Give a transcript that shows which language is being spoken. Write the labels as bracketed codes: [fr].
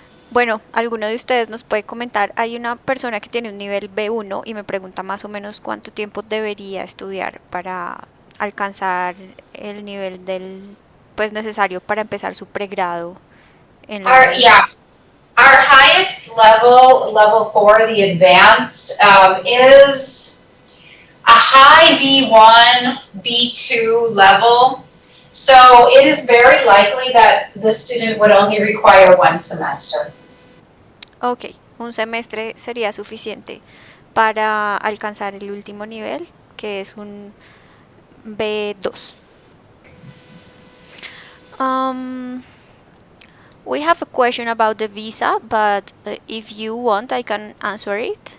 [es] Bueno, alguno de ustedes nos puede comentar, hay una persona que tiene un nivel B1 y me pregunta más o menos cuánto tiempo debería estudiar para alcanzar el nivel pues necesario para empezar su pregrado en la universidad. [en] Our highest level 4, the advanced, is a high B1, B2 level. So it is very likely that the student would only require 1 semester. [es] Ok, un semestre sería suficiente para alcanzar el último nivel, que es un B2. [en] We have a question about the visa, but if you want, I can answer it.